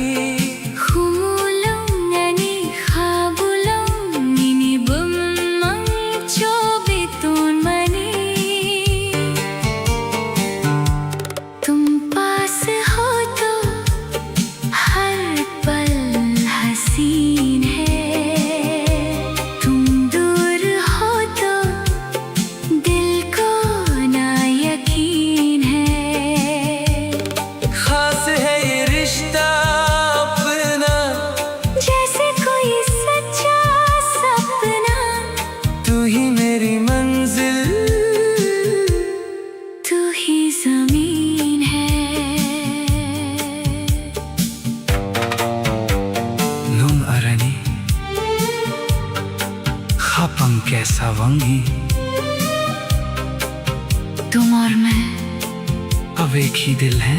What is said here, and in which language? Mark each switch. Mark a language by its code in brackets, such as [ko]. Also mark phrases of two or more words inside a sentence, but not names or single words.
[trp] Humulong nani khabulong Nini bumang chobitun mani [hi] तुम पास हो तो हर पल हसीन है तुम दूर हो तो दिल को ना यकीन है खास है ये रिश्ता अपना जैसे कोई सच्चा सपना तू ही मेरी मंजिल तू ही ज़मीन है [trp] Nung arani Khapang kaisa wangi [hi] तुम और मैं अब एक ही दिल है